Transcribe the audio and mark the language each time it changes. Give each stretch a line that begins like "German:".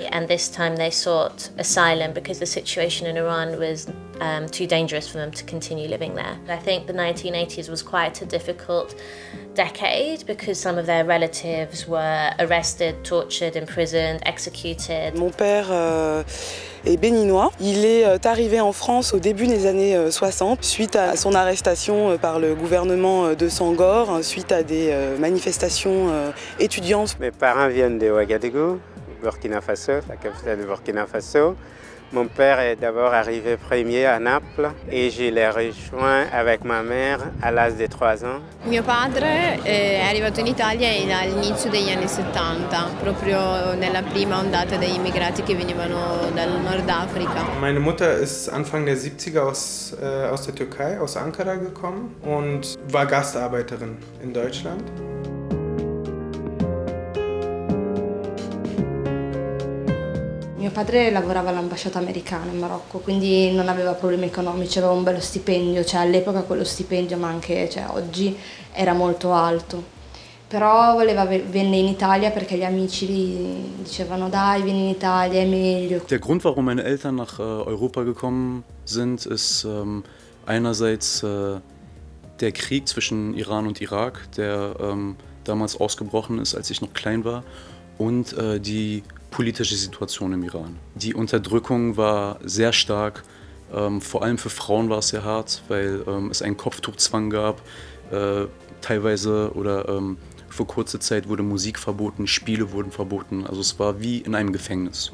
English: And this time they sought asylum because the situation in Iran was too dangerous for them to continue living there. I think the 1980s was quite a difficult decade because some of their relatives were arrested, tortured, imprisoned, executed.
French: Mon père est béninois. Il est arrivé en France au début des années 60 suite à son arrestation par le gouvernement de Senghor, suite à des manifestations étudiantes. Mes parents viennent de Ouagadougou, Burkina Faso, la capitale de Burkina Faso. Mon père est d'abord arrivé premier à Naples et je l'ai rejoint avec ma mère à l'âge de 3 ans.
Italian: Mio padre è arrivato in Italia all'inizio degli anni 70, proprio nella prima ondata degli immigrati che venivano dal Nord Africa.
German: Meine Mutter ist Anfang der 70er aus der Türkei, aus Ankara gekommen und war Gastarbeiterin in Deutschland.
Italian: Mio padre lavorava all'ambasciata americana in Marocco, quindi non aveva problemi economici, aveva un bello stipendio, cioè all'epoca quello stipendio, ma anche oggi, era molto alto. Però venne in Italia perché gli amici gli dicevano dai, vieni in Italia, è meglio.
German: Der Grund, warum meine Eltern nach Europa gekommen sind, ist einerseits der Krieg zwischen Iran und Irak, der damals ausgebrochen ist, als ich noch klein war, und die politische Situation im Iran. Die Unterdrückung war sehr stark, vor allem für Frauen war es sehr hart, weil es einen Kopftuchzwang gab, teilweise oder für kurze Zeit wurde Musik verboten, Spiele wurden verboten, also es war wie in einem Gefängnis.